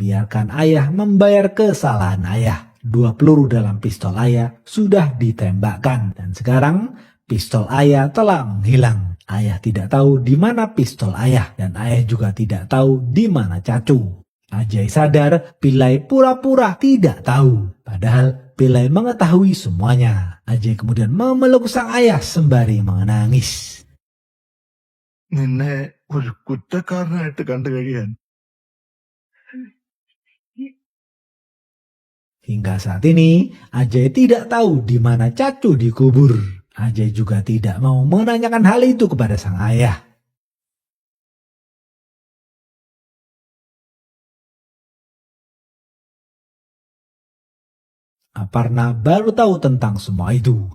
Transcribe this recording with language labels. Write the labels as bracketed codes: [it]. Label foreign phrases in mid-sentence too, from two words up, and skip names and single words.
[id] Biarkan ayah membayar kesalahan ayah. 2 peluru dalam pistol ayah sudah ditembakkan dan sekarang pistol ayah telah menghilang. Ayah tidak tahu di mana pistol ayah dan ayah juga tidak tahu di mana Cacu. Ajay sadar Pillai pura-pura tidak tahu. Padahal Pillai mengetahui semuanya. Ajay kemudian memeluk sang ayah sembari menangis. [ml] നിന്നെ ഒരു കുറ്റക്കാരനായിട്ട് കണ്ടു കഴിയാൻ [id] Hingga saat ini, Ajay tidak tahu di mana Cacu dikubur. Ajay juga tidak mau menanyakan hal itu kepada sang ayah. Aparna baru tahu tentang semua itu.